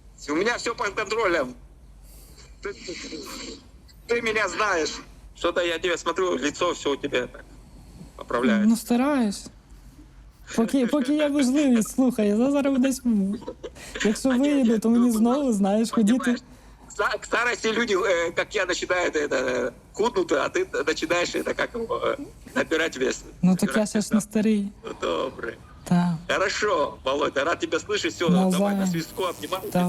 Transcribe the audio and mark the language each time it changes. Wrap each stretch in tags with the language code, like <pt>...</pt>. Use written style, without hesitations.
<ru>У меня все под контролем. Ты меня знаешь. Что-то я тебя смотрю, лицо все у тебя так поправляется. Ну стараюсь.</ru> <uk>Поки є можливість, слухай, я зараз десь. Якщо виїду, то мені знову, знаєш, ходити.</uk> <ru>Понимаешь, к старости люди, как я, начинают это худнуть, а ты начинаешь это как набирать вес.</ru> <uk>Ну так я ще ж не старий. Ну, добре. Так,</uk> <ru>Хорошо, Володя, рад тебя слышать. Все,</ru> <uk>Навзаєм.</uk> <ru>давай на свистку, обнимаю тебя.</ru>